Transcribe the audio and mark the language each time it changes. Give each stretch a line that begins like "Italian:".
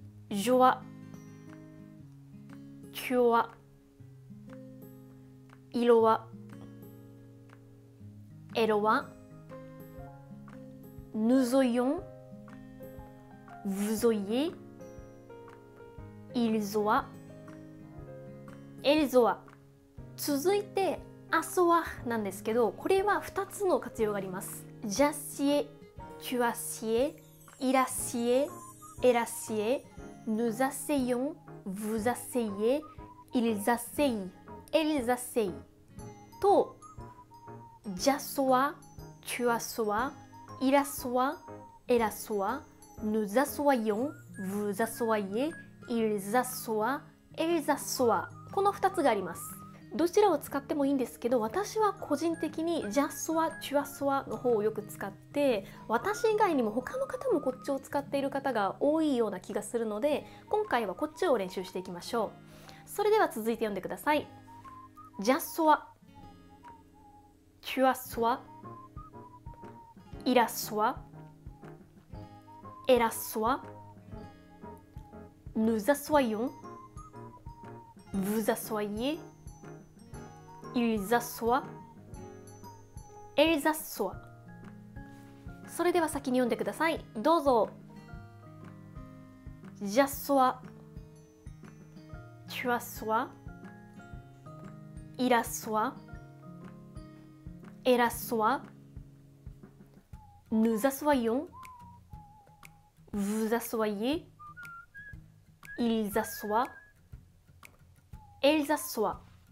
French: je vois, tu vois, il voit, elle voit, nous aurions, vous auriez, ils ont, elles ont。
Japanese: 続いてアソワなんですけど、これは2つの活用があります。
French: j'assieds, tu assieds, il assied, elle assied, nous asseyons, vous asseyez, ils asseyent, elles asseyent と j'assois, tu assois, il assoit, elle assoit, nous assoyons, vous assoyez, ils assoient, elles assoient
Japanese: この2つがあります。どちらを使ってもいいんですけど、私は個人的にジャスワ、チュアスワの方をよく使って、私以外にも他の方もこっちを使っている方が多いような気がするので、今回はこっちを練習していきましょう。それでは続いて読んでください。ジャスワ、チュアスワ、イラスワ、エラスワ、
French: nous assoyons, vous assoyez, ils assoient, elles assoient。
Japanese: それでは先に読んでください。どうぞ。
French: j'assois, tu assois, il assoit, elle assoit, nous assoyons, vous assoyez, ils assoient, elles assoient。